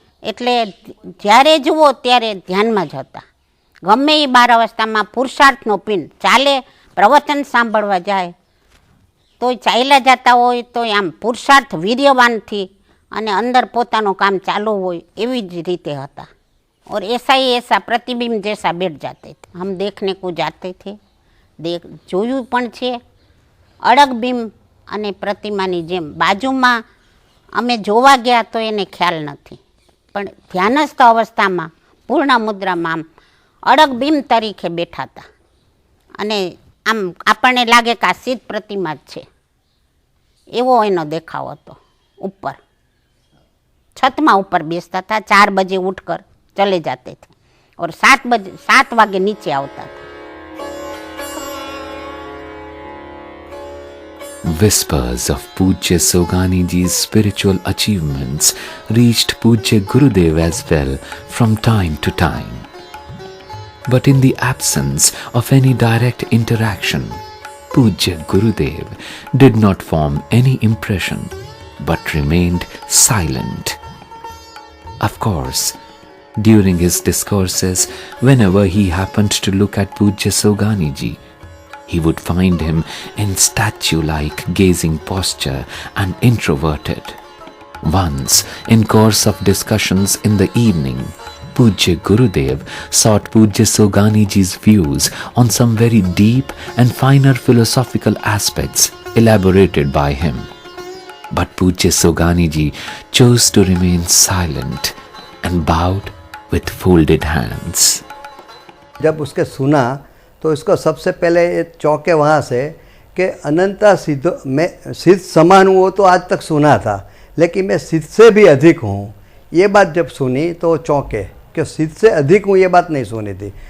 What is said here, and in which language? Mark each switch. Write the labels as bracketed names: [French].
[Gujarati] એટલે જ્યારે જુઓ ત્યારે ધ્યાનમાં જ હતા. ગમે એ 12 અવસ્થામાં પુરુષાર્થનો પિંડ ચાલે, પ્રવચન સાંભળવા જાય તોય ચાલ્યા જતા હોય તો આમ પુરુષાર્થ વીર્યવાનથી અને અંદર પોતાનું કામ ચાલુ હોય એવી જ રીતે હતા. [Hindi] और ऐसा ही ऐसा प्रतिबिंब जैसा बैठ जाते थे. हम देखने को जाते थे, [Gujarati] જોયું પણ છે. અડગ બિંબ અને પ્રતિમાની જેમ બાજુમાં અમે જોવા ગયા તો એને ખ્યાલ નથી, પણ ધ્યાનસ્થ અવસ્થામાં પૂર્ણ મુદ્રામાં આમ અડગ બિંબ તરીકે બેઠા હતા. અને આમ આપણને લાગે કે આ સીધ પ્રતિમા જ છે એવો એનો દેખાવ હતો। [Hindi] ऊपर छत में ऊपर बेचता था, 4 बजे उठकर चले जाते थे और 7 वागे नीचे आता था। [English] Whispers of Pujya Sogani ji's spiritual achievements reached Pujya Gurudev as well from time to time. But in the absence of any direct interaction, Pujya Gurudev did not form any impression but remained silent. Of course, during his discourses, whenever he happened to look at Pujya Sogani ji, he would find him in statue-like gazing posture and introverted. Once, in course of discussions in the evening, Pujya Gurudev sought Pujya Sogani ji's views on some very deep and finer philosophical aspects elaborated by him. But Pujya Sogani ji chose to remain silent and bowed with folded hands. [Hindi] जब उसके सुना तो इसको सबसे पहले ये चौंके वहाँ से कि अनंता सिद्ध मैं सिद्ध समान हूँ, वो तो आज तक सुना था, लेकिन मैं सिद्ध से भी अधिक हूँ, ये बात जब सुनी तो चौंके कि सिद्ध से अधिक हूँ, ये बात नहीं सुनी थी।